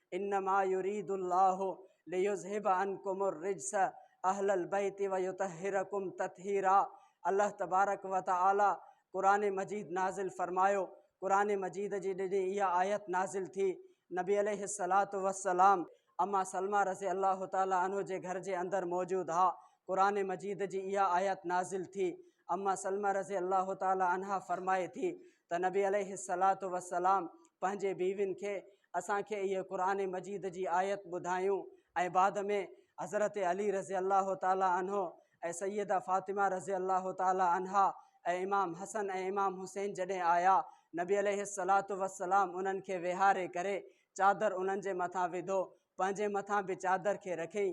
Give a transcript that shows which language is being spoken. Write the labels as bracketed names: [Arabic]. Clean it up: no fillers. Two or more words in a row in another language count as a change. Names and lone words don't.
[Arabic] إنما يريد الله ليذهب عنكم الرجس أهل البيت ويطهركم تطهيرا. الله تبارك وتعالى [Sindhi] कुरान मजीद नाज़िल फरमायो। कुरान मजीद जी ॾिनी इहा आयत नाज़िल थी। [Arabic] نبي عليه الصلاة والسلام [Sindhi] अम्मा सलमा [Arabic] رضي الله تعالى عنه [Sindhi] जे घर जे अंदरि मौजूद हा। कुरान मजीद जी इहा आयत नाज़िल थी। अम्मा सलमा [Arabic] رضي الله تعالى عنها [Sindhi] फरमाए थी त [Arabic] نبي عليه الصلاة والسلام [Sindhi] पंहिंजे बीवियुनि खे असांखे इहे कुरान मजीद जी आयत ॿुधायूं ऐं बाद में हज़रत अली [Arabic] رضي الله تعالى عنه [Sindhi] ऐं सैयदा फ़ातिमा [Arabic] رضي الله تعالى عنها [Sindhi] ऐं इमाम हसन ऐं इमाम हुसैन जॾहिं आया, [Arabic] نبي عليه الصلاة والسلام [Sindhi] उन्हनि खे वेहारे करे चादर उन्हनि जे मथां विधो, पंहिंजे मथां बि चादर खे रखी।